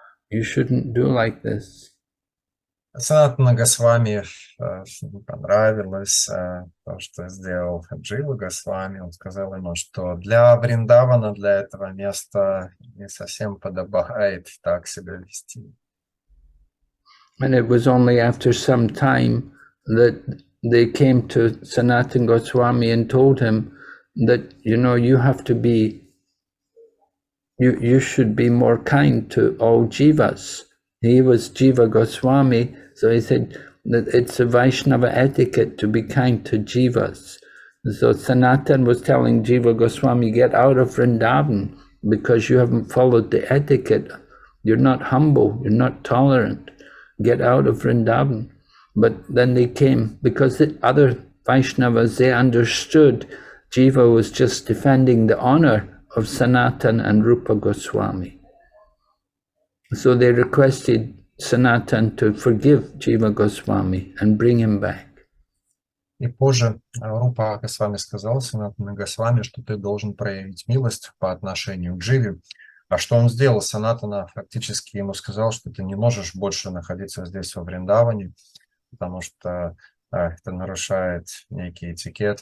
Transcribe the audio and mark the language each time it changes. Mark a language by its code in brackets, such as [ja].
[en] You shouldn't do like this. [ru] Санатана Госвами не понравилось то, что сделал Джива Госвами. Он сказал ему, что для Вриндавана, для этого места не совсем подобает так себя вести. [en] And it was only after some time that they came to Sanatan Goswami and told him that, you have to be, you should be more kind to all jivas. He was Jiva Goswami, so he said that it's a Vaishnava etiquette to be kind to jivas. So Sanatan was telling Jiva Goswami, get out of Vrindavan because you haven't followed the etiquette. You're not humble, you're not tolerant. Get out of Vrindavan. But then they came, because the other Vaishnavas, they understood Jiva was just defending the honor of Sanatan and Rupa Goswami. So they requested Sanatan to forgive Jiva Goswami and bring him back. [ru] И позже Рупа Госвами сказал Санатана Госвами, что ты должен проявить милость по отношению к Дживе. А что он сделал? Санатана фактически ему сказал, что ты не можешь больше находиться здесь во Вриндаване, потому что это нарушает некий этикет.